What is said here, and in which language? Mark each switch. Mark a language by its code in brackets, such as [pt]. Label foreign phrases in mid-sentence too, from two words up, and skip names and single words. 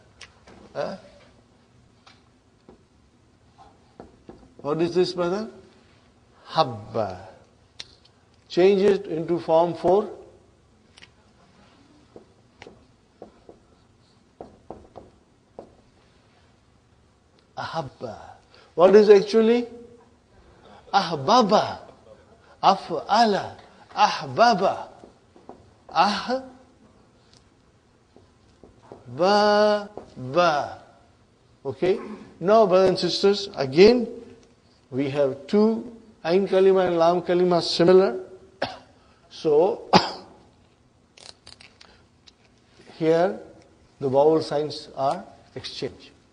[en] What is this, brother? Habba. Change it into form 4. [ar] Ahabba. [en] What is actually? [ar] Ahbaba. Af'ala. Ahbaba. Ba. [en] Okay? Now, brothers and sisters, again, we have two [ar] عين كلمة [en] and [ar] لام كلمة [en] similar. So, here, the vowel signs are exchanged.